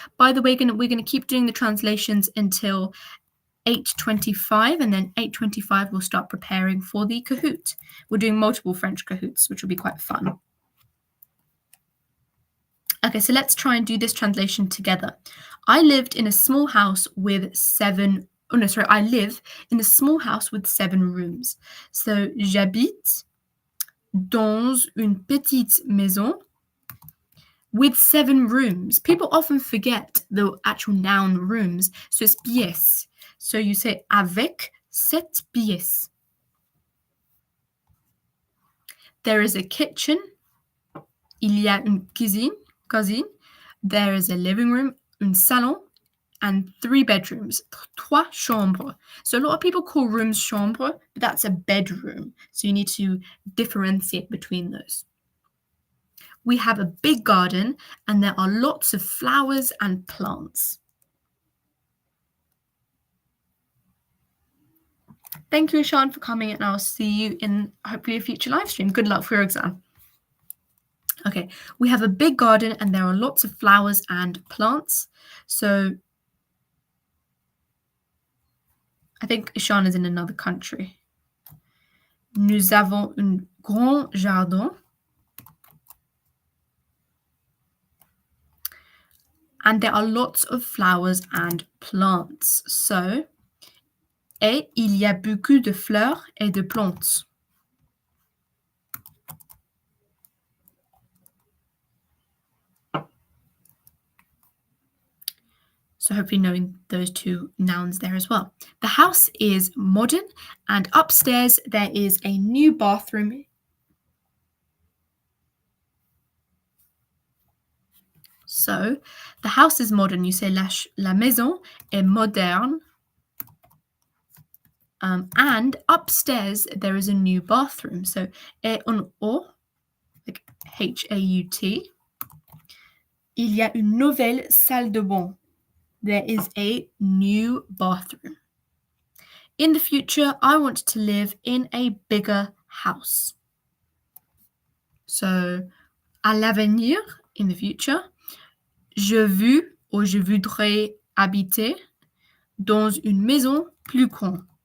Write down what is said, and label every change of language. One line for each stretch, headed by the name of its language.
English: By the way, we're going to keep doing the translations until 8:25, and then 8:25 we'll start preparing for the Kahoot. We're doing multiple French Kahoots, which will be quite fun. Okay, so let's try and do this translation together. I lived in a small house with I live in a small house with 7 rooms.
French: So, j'habite dans une petite maison
English: with 7 rooms. People often forget the actual noun rooms. So it's pièces. So you say
French: avec 7 pièces.
English: There is a kitchen.
French: Il y a une cuisine.
English: There is a living room,
French: un salon,
English: and 3 bedrooms,
French: 3 chambres.
English: So a lot of people call rooms chambre, but that's a bedroom. So you need to differentiate between those. We have a big garden and there are lots of flowers and plants. Thank you, Ishan, for coming, and I'll see you in hopefully a future live stream. Good luck for your exam. Okay, we have a big garden and there are lots of flowers and plants. So I think Ishan is in another country.
French: Nous avons un grand jardin.
English: And there are lots of flowers and plants.
French: So, et il y a beaucoup de fleurs et de plantes.
English: So hopefully knowing those 2 nouns there as well. The house is modern and upstairs there is a new bathroom. So the house is modern. You say
French: la maison est moderne.
English: And upstairs there is a new bathroom.
French: So et en haut,
English: like
French: H-A-U-T. Il y a une nouvelle salle de bain.
English: There is a new bathroom. In the future, I want to live in a bigger house.
French: So, à l'avenir,
English: in the future,
French: je veux ou je voudrais habiter dans une maison plus grande.